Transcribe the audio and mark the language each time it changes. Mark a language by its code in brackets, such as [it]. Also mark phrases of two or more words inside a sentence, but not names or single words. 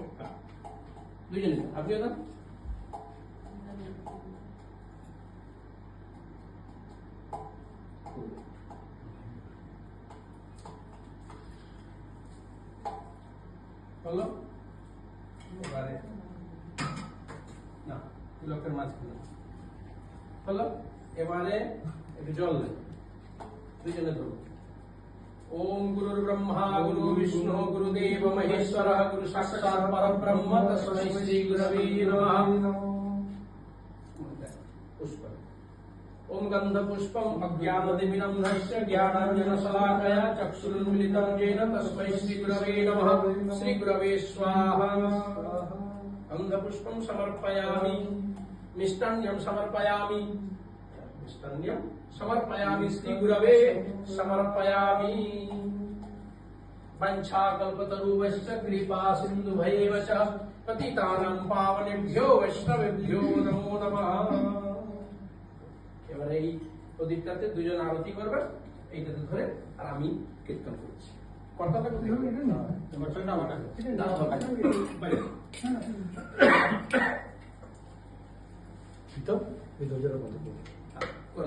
[bn] দুজনে আপনিও দেন। হলো এবারে না, তিলকের মাঝখানে হলো। এবারে একটু জল দেন, দুজনে ধরো। [sa] ओम गुरुर् ब्रह्मा गुरु विष्णु गुरुदेव महेश्वरः गुरु साक्षात् परब्रह्म तस्मै श्री गुरवे नमः। पुष्प ओम गंध पुष्पम अज्ञानदिमिनं नश्य ज्ञानाञ्जनशलाकया चक्षुरुन्मिलितं येन तस्मै श्री गुरवे नमः। श्री गुरवे स्वाहा। गंध पुष्पं समर्पयामि, मिष्टान्नं समर्पयामि, मिष्टान्नं समर्पयामि, श्री गुरवे समर्पयामि। वंशाकल्पतरुश्च कृपा सिन्धुभैव च पतितानां पावनेभ्यो वैष्णवेभ्यो नमो नमः। [bn] এবারে এই প্রদীপটাতে দুজন আরতি করবে, এইটাতে ধরে আর আমি কীর্তন করছি। কর্তাটা কোথায় হবে? এটা না, কর্তাটা আমার কাছে। না বাইরে। তো এই দুজনের কথা বলি। করো।